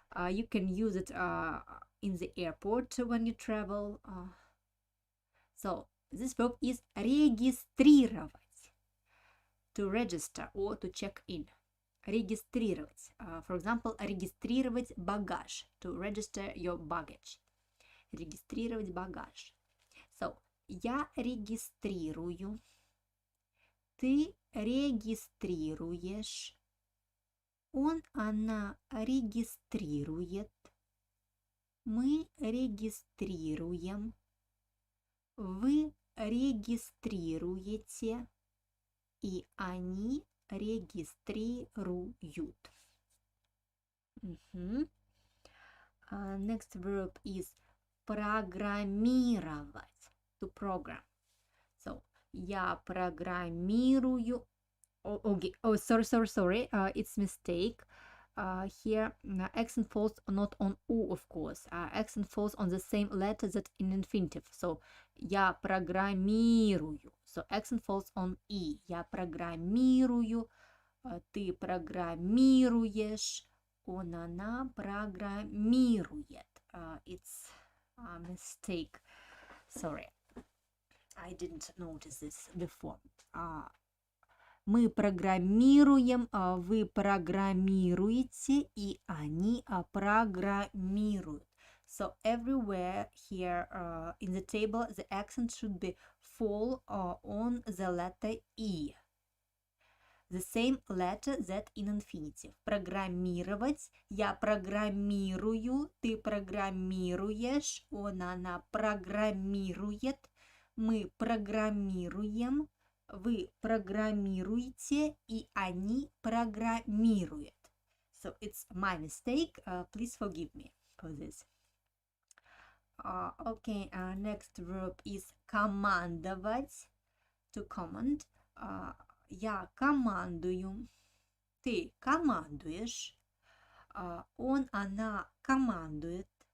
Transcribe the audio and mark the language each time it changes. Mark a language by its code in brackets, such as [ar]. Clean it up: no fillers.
[en] You can use it in the airport when you travel. So this verb is регистрировать. To register or to check in. Регистрировать. For example, [ru] регистрировать багаж. [en] To register your baggage. [ru] Регистрировать багаж. So, я регистрирую. Ты регистрируешь. Он, она регистрирует. Мы регистрируем. Вы регистрируете. И они регистрируют. [en] Next verb is программировать. To program. [ru] So, я программирую. [en] Okay. Oh, sorry. It's mistake. Here, accent falls not on U, of course. Accent falls on the same letter that in infinitive. [ru] So, я программирую. [en] So, accent falls on E. [ru] Я программирую. Ты программируешь. Он, она программирует. [en] It's a mistake. Sorry. I didn't notice this before. [ru] Мы программируем, вы программируете, и они программируют. [en] So everywhere here in the table, the accent should be fall on the letter E. The same letter that in infinitive. [ru] Программировать. Я программирую, ты программируешь, он, она программирует, мы программируем, вы программируете, и они программируют. [en] So it's my mistake. Please forgive me for this. Okay, next verb is командовать. To command. [ru] Я командую. Ты командуешь. Он, она командует.